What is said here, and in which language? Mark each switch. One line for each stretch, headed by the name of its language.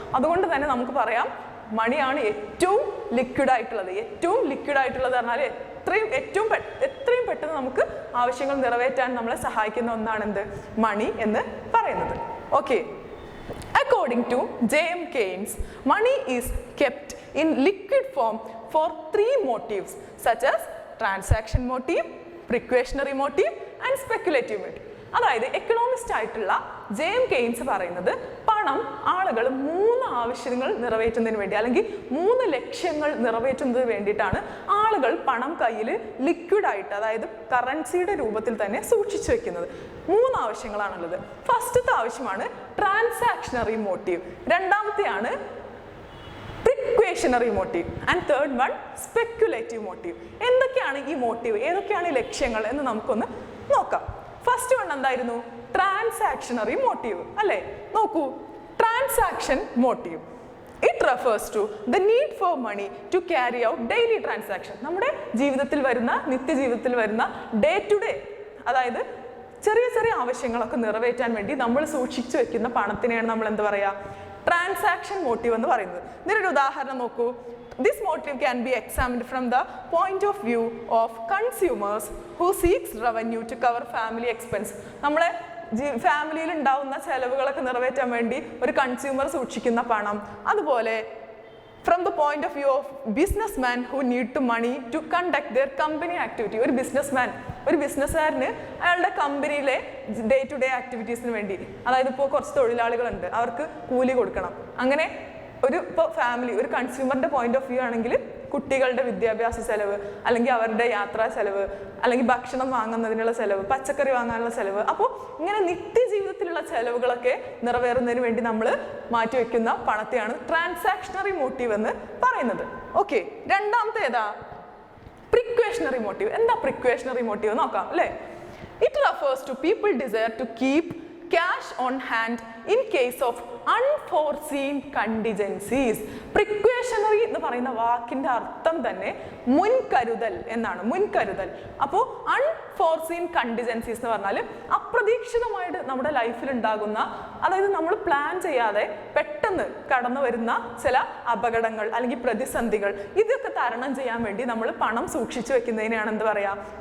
Malayalam: അതുകൊണ്ട് തന്നെ നമുക്ക് പറയാം മണിയാണ് ഏറ്റവും ലിക്വിഡ് ആയിട്ടുള്ളത്. ഏറ്റവും ലിക്വിഡ് ആയിട്ടുള്ളത് പറഞ്ഞാൽ എത്രയും പെട്ടെന്ന് നമുക്ക് ആവശ്യങ്ങൾ നിറവേറ്റാൻ നമ്മളെ സഹായിക്കുന്ന ഒന്നാണ് എന്ത്? മണി എന്ന് പറയുന്നത്. Okay,
English: According to J.M. Keynes, money is kept in liquid form for 3 motives such as transaction motive, precautionary motive and speculative motive.
Malayalam: അതായത് എക്കണോമിസ്റ്റ് ആയിട്ടുള്ള J.M. Keynes പറയുന്നത് പണം ആളുകൾ 3 ആവശ്യങ്ങൾ നിറവേറ്റുന്നതിന് വേണ്ടി, അല്ലെങ്കിൽ 3 ലക്ഷ്യങ്ങൾ നിറവേറ്റുന്നതിന് വേണ്ടിയിട്ടാണ് ആളുകൾ പണം കയ്യിൽ ലിക്വിഡായിട്ട്, അതായത് കറൻസിയുടെ രൂപത്തിൽ തന്നെ സൂക്ഷിച്ചു വെക്കുന്നത്. 3 ആവശ്യങ്ങളാണുള്ളത്. ഫസ്റ്റത്തെ ആവശ്യമാണ് ട്രാൻസാക്ഷണറി motive, രണ്ടാമത്തെയാണ് precautionary motive and third one speculative motive. എന്തൊക്കെയാണ് ഈ മോട്ടീവ്, ഏതൊക്കെയാണ് ഈ ലക്ഷ്യങ്ങൾ എന്ന് നമുക്കൊന്ന് നോക്കാം. ഫസ്റ്റ് വൺ എന്തായിരുന്നു? ട്രാൻസാക്ഷണറി മോട്ടീവ് അല്ലേ? നോക്കൂ,
English: Transaction motive, it refers to the need for money to carry out daily transaction.
Malayalam: നമ്മുടെ ജീവിതത്തിൽ വരുന്ന, നിത്യജീവിതത്തിൽ വരുന്ന ഡേ ടു ഡേ, അതായത് ചെറിയ ചെറിയ ആവശ്യങ്ങളൊക്കെ നിറവേറ്റാൻ വേണ്ടി നമ്മൾ സൂക്ഷിച്ചു വെക്കുന്ന പണത്തിനെയാണ് നമ്മൾ എന്ത് പറയുക? ട്രാൻസാക്ഷൻ മോട്ടീവ് എന്ന് പറയുന്നത്. ഇതിനൊരു ഉദാഹരണം നോക്കൂ.
English: This motive can be examined from the point of view of consumers who seeks revenue to cover family expense.
Malayalam: നമ്മളെ ഫാമിലിയിൽ ഉണ്ടാവുന്ന ചെലവുകളൊക്കെ നിറവേറ്റാൻ വേണ്ടി ഒരു കൺസ്യൂമർ സൂക്ഷിക്കുന്ന പണം.
English: അതുപോലെ from the point of view of businessmen who need to money to conduct their company activity.
Malayalam: ഒരു ബിസിനസ്സുകാരന് അയാളുടെ കമ്പനിയിലെ ഡേ ടു ഡേ ആക്ടിവിറ്റീസിന് വേണ്ടി, അതായത് ഇപ്പോൾ കുറച്ച് തൊഴിലാളികളുണ്ട്, അവർക്ക് കൂലി കൊടുക്കണം. അങ്ങനെ ഇപ്പോൾ ഫാമിലി, ഒരു കൺസ്യൂമറിൻ്റെ പോയിന്റ് ഓഫ് വ്യൂ ആണെങ്കിൽ കുട്ടികളുടെ വിദ്യാഭ്യാസ ചെലവ്, അല്ലെങ്കിൽ അവരുടെ യാത്രാ ചെലവ്, അല്ലെങ്കിൽ ഭക്ഷണം വാങ്ങുന്നതിനുള്ള ചെലവ്, പച്ചക്കറി വാങ്ങാനുള്ള ചെലവ്. അപ്പോൾ ഇങ്ങനെ നിത്യജീവിതത്തിലുള്ള ചെലവുകളൊക്കെ നിറവേറുന്നതിന് വേണ്ടി നമ്മൾ മാറ്റിവെക്കുന്ന പണത്തെയാണ് ട്രാൻസാക്ഷണറി മോട്ടീവ് എന്ന് പറയുന്നത്. ഓക്കെ, രണ്ടാമത്തെ ഏതാ? Precautionary motive. എന്താ പ്രിക്വേഷണറി മോട്ടീവ് നോക്കാം അല്ലേ?
English: It refers to people desire to keep cash on hand in case of unforeseen contingencies.
Malayalam: Precautionary എന്ന് പറയുന്ന വാക്കിന്റെ അർത്ഥം തന്നെ മുൻകരുതൽ എന്നാണ്. മുൻകരുതൽ. അപ്പോൾ അൺഫോർസീൻ കണ്ടിജൻസീസ് എന്ന് പറഞ്ഞാൽ അപ്രതീക്ഷിതമായിട്ട് നമ്മുടെ ലൈഫിൽ ഉണ്ടാകുന്ന, അതായത് നമ്മൾ പ്ലാൻ ചെയ്യാതെ പെട്ടെന്ന് കടന്നു വരുന്ന ചില അപകടങ്ങൾ അല്ലെങ്കിൽ പ്രതിസന്ധികൾ, ഇതൊക്കെ തരണം ചെയ്യാൻ വേണ്ടി നമ്മൾ പണം സൂക്ഷിച്ചു വെക്കുന്നതിനെയാണ് എന്ത് പറയുക?